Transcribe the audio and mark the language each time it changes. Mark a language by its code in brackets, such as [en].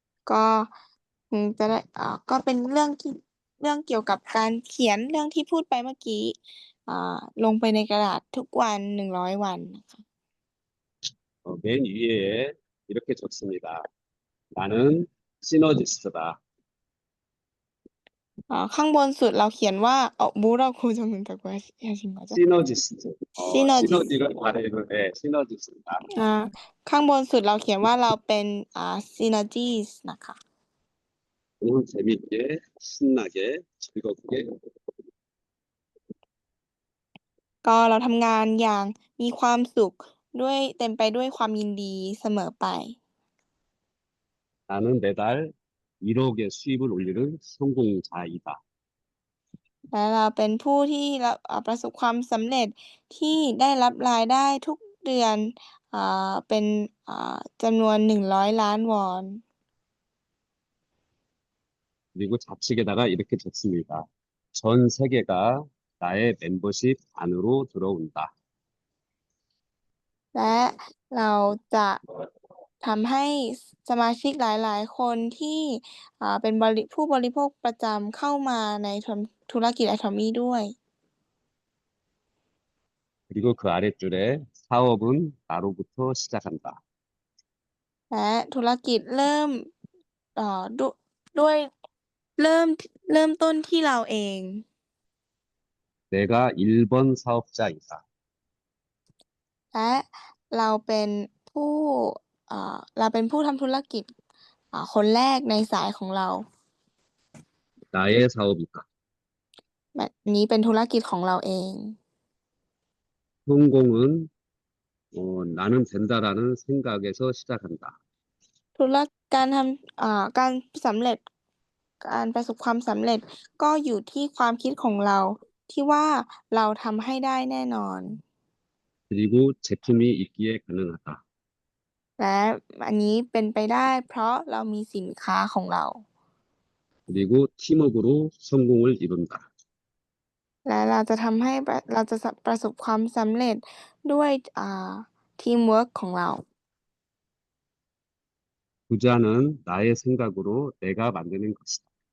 [th] ก็จะได้ก็เป็นเรื่องเกี่ยวกับการเขียนเรื่องที่พูดไปเมื่อกี้ลงไปในกระดาษทุกวัน100 วันนะคะ [ko] 맨 위에 이렇게 적습니다. 나는 시너지스트다. [th] ข้างบนสุดเราเขียนว่า [ko] 뭐라고 적는다고 하신 거죠? 시너지스트. 시너지스트. 시너지를 바라는 시너지스트다. [th] ข้างบนสุดเราเขียนว่าเราเป็นsynergies นะคะ [ko] 오늘 재미있게 신나게 즐겁게 [th] ก็เราทำงานอย่างมีความสุขด้วยเต็มไปด้วยความยินดีเสมอไป [ko] 나는 매달 1억의 수입을 올리는 성공자이다. [th] และเราเป็นผู้ที่ประสบความสำเร็จที่ได้รับรายได้ทุกเดือนเป็นจำนวน100 ล้านวอน [ko] 그리고 좌측에다가 이렇게 적습니다. 전 세계가 나의 멤버십 안으로 들어온다. [th] และเราจะทำให้สมาชิกหลายๆ คนที่เป็นผู้บริโภคประจำเข้ามาในธุรกิจ Atomy ด้วย [ko] 그리고 그 아랫줄에 사업은 나로부터 시작한다. [th] และธุรกิจเริ่มด้วยเริ่มต้นที่เราเอง [ko] 내가 1번 사업자이다. [th] และเราเป็นผู้ทำธุรกิจคนแรกในสายของเรา [ko] 나의 사업이다. [th] แบบนี้เป็นธุรกิจของเราเอง [ko] 성공은 나는 된다라는 생각에서 시작한다. [th] การสำเร็จการประสบความสำเร็จก็อยู่ที่ความคิดของเราที่ว่าเราทำให้ได้แน่นอน [ko] 그리고 제품이 있기에 가능하다. [th] และอันนี้เป็นไปได้เพราะเรามีสินค้าของเรา [ko] 그리고 팀워크로 성공을 이룬다. [th] และเราจะทำให้เราจะประสบความสำเร็จด้วยทีมเวิร์คของเรา [ko] 부자는 나의 생각으로 내가 만드는 것이다.